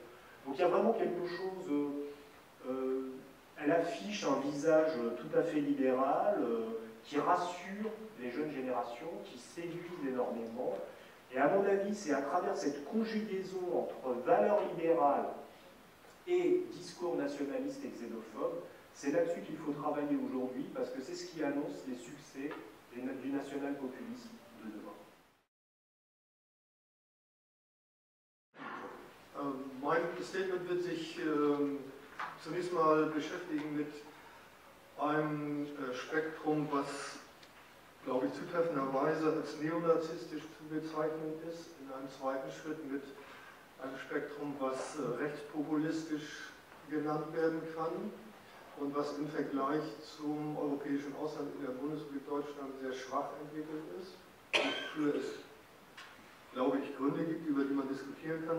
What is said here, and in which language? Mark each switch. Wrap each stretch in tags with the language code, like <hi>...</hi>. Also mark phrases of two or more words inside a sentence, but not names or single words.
<fr>Donc il y a vraiment quelque chose, elle affiche un visage tout à fait libéral, qui rassure les jeunes générations, qui séduisent énormément. Et à mon avis, c'est à travers cette conjugaison entre valeurs libérales et discours nationaliste et xénophobe, c'est là-dessus qu'il faut travailler aujourd'hui, parce que c'est ce qui annonce les succès du national-populisme de demain.</fr> <de>Mein Statement wird sich zunächst mal beschäftigen mit einem Spektrum, was, glaube ich, zutreffenderweise als neonazistisch zu bezeichnen ist, in einem zweiten Schritt mit einem Spektrum, was rechtspopulistisch genannt werden kann und was im Vergleich zum europäischen Ausland in der Bundesrepublik Deutschland sehr schwach entwickelt ist, wofür es, glaube ich, Gründe gibt, über die man diskutieren kann.</de>